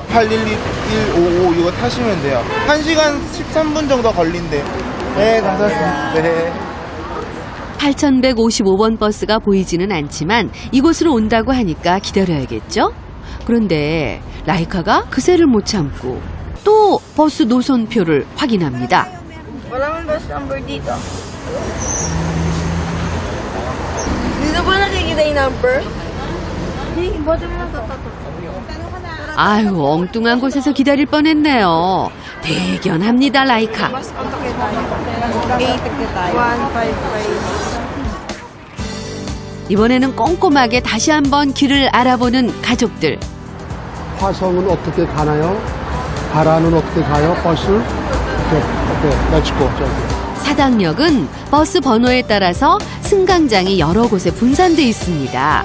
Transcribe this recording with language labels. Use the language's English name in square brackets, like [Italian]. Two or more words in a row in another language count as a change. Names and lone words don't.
[Korean] 811155 이거 타시면 돼요. 1시간 13분 정도 걸린대. 네, 감사합니다. 네. 8155번 버스가 보이지는 않지만 이곳으로 온다고 하니까 기다려야겠죠? 그런데 라이카가 그새를 못 참고 또 버스 노선표를 확인합니다. [Filipino] Wala man [English] bus number [Filipino] dito. Dito ba nakikita yung number? Hindi, bottom lang to. [Korean] 아유, 엉뚱한 곳에서 기다릴 뻔했네요. 대견합니다, 라이카. [Filipino] Mas kontakin tayo. 8155. [Korean] 이번에는 꼼꼼하게 다시 한번 길을 알아보는 가족들. 화성은 어떻게 가나요? 바라는 어떻게 가요? 버스? [English] Okay, let's go. [Korean] 사당역은 버스 번호에 따라서 승강장이 여러 곳에 분산돼 있습니다.